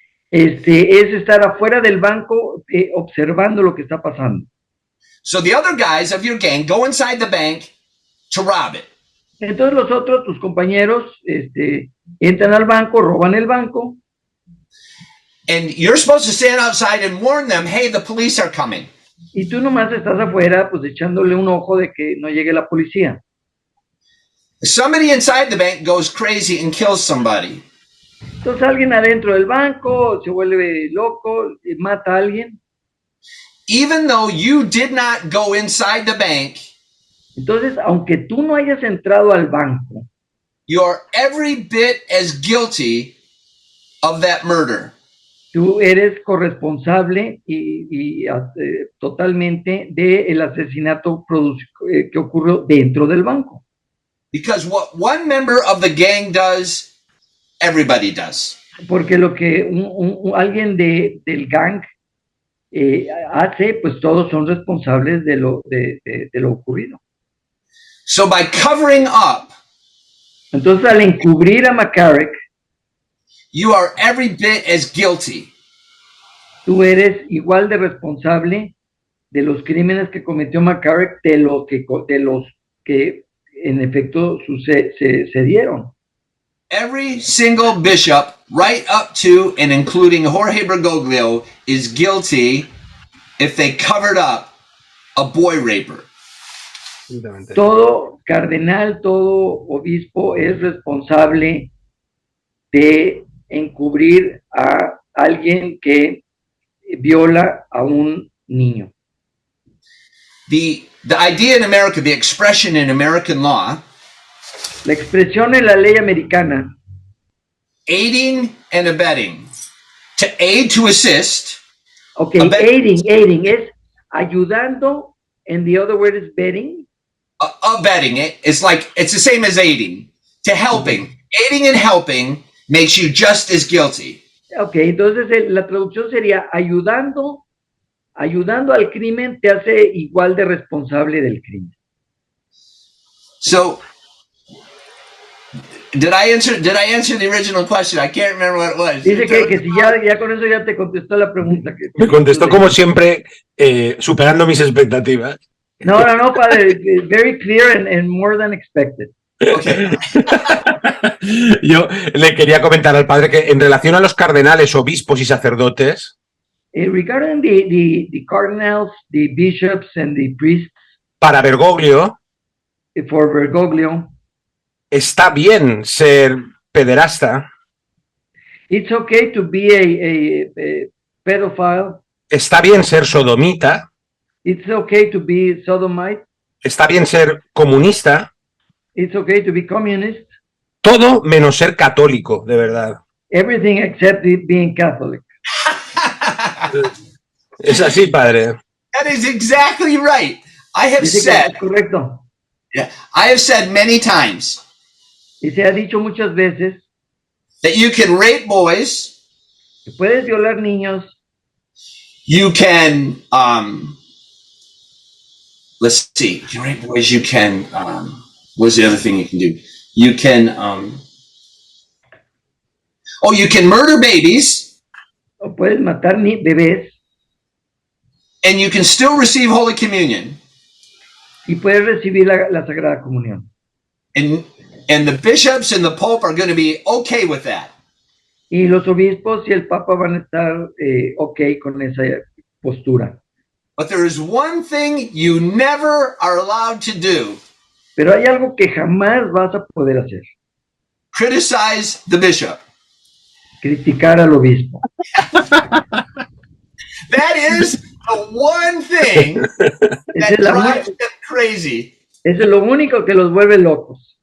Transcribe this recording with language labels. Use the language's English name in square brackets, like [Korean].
[Spanish] Es estar afuera del banco observando lo que está pasando. [English] So the other guys of your gang go inside the bank to rob it. [Spanish] Entonces los otros, tus compañeros, entran al banco, roban el banco. [English] And you're supposed to stand outside and warn them, hey, the police are coming. [Spanish] Y tú nomás estás afuera, pues echándole un ojo de que no llegue la policía. [English] Somebody inside the bank goes crazy and kills somebody. [Spanish] Entonces alguien adentro del banco se vuelve loco, mata a alguien. [English] Even though you did not go inside the bank, [Spanish] Entonces, aunque tú no hayas entrado al banco, [English] you're every bit as guilty of that murder. [Spanish] tú eres corresponsable y totalmente del asesinato que ocurrió dentro del banco. [English] Because what one member of the gang does, everybody does. [Spanish] Porque lo que alguien del gang hace, pues todos son responsables de lo ocurrido. [English] So by covering up, [Spanish] Entonces, al encubrir a McCarrick, [English] you are every bit as guilty. [Spanish] tú eres igual de responsable de los crímenes que cometió McCarrick de los que en efecto se dieron. [English] Every single bishop, right up to and including Jorge Bergoglio, is guilty if they covered up a boy raper. [Spanish] Todo cardenal, todo obispo es responsable de encubrir a alguien que viola a un niño. [English] The idea in America, the expression in American law, [Spanish] La expresión en la ley americana, [English] aiding and abetting, to aid, to assist. okay, aiding [Spanish] es ayudando, [English] and the other word is betting. Abetting it is like, it's the same as aiding, to helping. Aiding and helping makes you just as guilty. [Spanish] Okay, entonces la traducción sería ayudando al crimen te hace igual de responsable del crimen. [English] So, did I answer the original question? I can't remember what it was. [Spanish] Dice que si ya con eso ya te contestó la pregunta. Me contestó como siempre, superando mis expectativas. No, padre, [English] very clear and more than expected. Okay. [Spanish] Yo le quería comentar al padre que en relación a los cardenales, obispos y sacerdotes, [English] Regarding the cardinals, the bishops and the priests, [Spanish] para Bergoglio, [English] for Bergoglio, [Spanish] está bien ser pederasta, [English] it's okay to be a pedophile. [Spanish] está bien ser sodomita, [English] It's okay to be sodomite. [Spanish] está bien ser comunista, [English] It's okay to be communist. [Spanish] todo menos ser católico, de verdad. [English] Everything except being Catholic. [Spanish] Es así, padre. [English] That is exactly right. I have [Spanish] Dice que [English] said, [Spanish] es correcto. [English] yeah, I have said many times [Spanish] Y se ha dicho muchas veces [English] that you can rape boys, [Spanish] que puedes violar niños, [English] you can, let's see, you can rape boys, you can, what's the other thing you can do? You can, you can murder babies, [Spanish] o puedes matar bebés, [English] and you can still receive Holy Communion. [Spanish] y puedes recibir la Sagrada Comunión. [English] And the bishops and the Pope are going to be okay with that. [Spanish] Y los obispos y el Papa van a estar ok con esa postura. [English] But there is one thing you never are allowed to do. [Spanish] Pero hay algo que jamás vas a poder hacer. [English] Criticize the bishop. [Spanish] Criticar al obispo. [English] That is the one thing [Spanish] Esa [English] that [Spanish] es, la [English] drives uni- them crazy. [Spanish] eso es lo único que los vuelve locos.